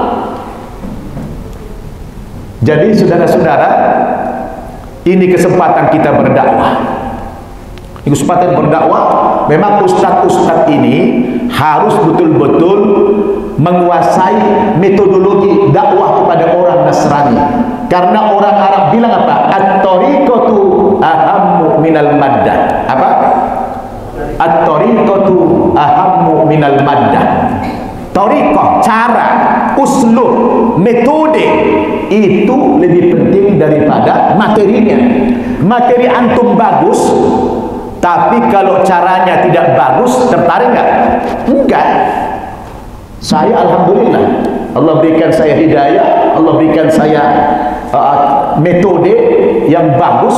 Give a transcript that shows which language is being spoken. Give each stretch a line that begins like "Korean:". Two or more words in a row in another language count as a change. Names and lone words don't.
Indonesian: Jadi saudara-saudara, ini kesempatan kita berdakwah. Ini kesempatan berdakwah. Memang ustadz-ustadz ini harus betul-betul menguasai metodologi dakwah kepada orang Nasrani. Karena orang Arab bilang apa?
Arabic: At-tariqatu ahammu minal maddah.
Indonesian: Apa?
Arabic: At-tariqatu ahammu minal maddah.
Indonesian: Tariqah, cara, uslub, metode itu lebih penting daripada materinya. Materi antum bagus, tapi kalau caranya tidak bagus, tertarik nggak? Enggak. Saya alhamdulillah, Allah berikan saya hidayah, Allah berikan saya metode yang bagus.